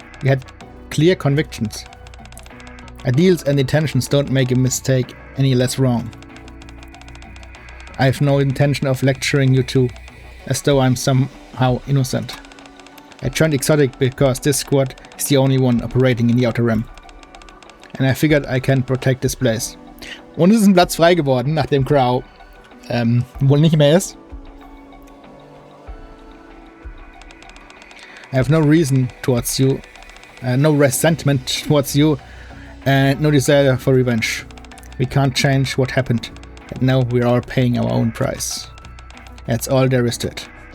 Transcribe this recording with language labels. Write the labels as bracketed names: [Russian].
[English] We had clear convictions. Ideals and intentions don't make a mistake any less wrong. I have no intention of lecturing you two, as though I'm somehow innocent. I joined Exotic because this squad is the only one operating in the Outer Rim. And I figured I can protect this place. [German] Und es ist ein Platz frei geworden, nachdem Crow wohl nicht mehr ist. [English] I have no reason towards you, no resentment towards you, and no desire for revenge. We can't change what happened, and now we're all paying our own price. That's all there is to it.